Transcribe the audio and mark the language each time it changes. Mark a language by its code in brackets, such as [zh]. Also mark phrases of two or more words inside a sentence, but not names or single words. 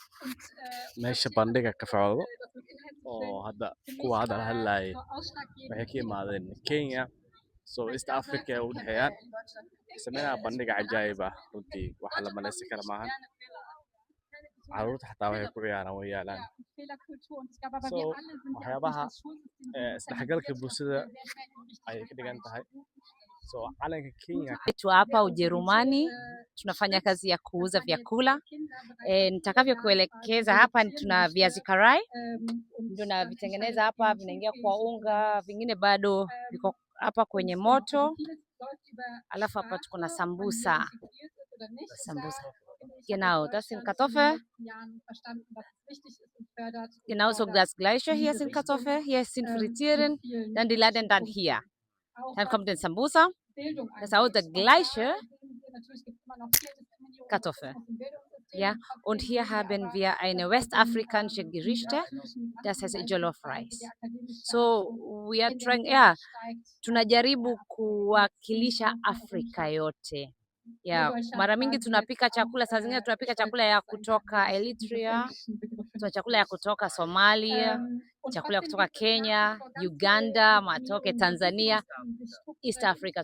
[so] meesha bandhiga ka socdo oo hadda kuwa hadda la hadlaayay waxay ka imaadeen Kenya so East Africa u dhexeeyaan sameynaa bandhiga cajaa'ib ah runtii waxa la maleysan kara maahan caruurta xataa waxay ku ciyaaraan way yaalaan so waxyaabaha isdhexgalka bulshada ayay ka dhigan tahay so calanka Kenya [sw] Tu hapa Ujerumani tunafanya kazi ya kuuza vyakula. Nitakavyokuelekeza hapa tuna viazi karai ndio na vitengeneza hapa, vinaingia kwa unga, vingine bado viko hapa kwenye moto. Alafu hapa tuko na sambusa. [de] Genau, das sind Kartoffeln. Genauso das gleiche, hier sind Kartoffeln, hier sind Frittieren, dann die landen dann hier. Dann kommt der Sambusa, das ist auch das gleiche Kartoffel. Ja, und hier haben wir eine westafrikanische Gerichte, das heißt Jollof Rice. [en] So we are trying, [sw] tunajaribu kuwakilisha Afrika yote. Mara mingi tunapika chakula, saa zingine tunapika chakula ya kutoka Eritrea, tuna chakula ya kutoka Somalia, chakula ya kutoka Kenya, Uganda, matoke Tanzania, East Africa.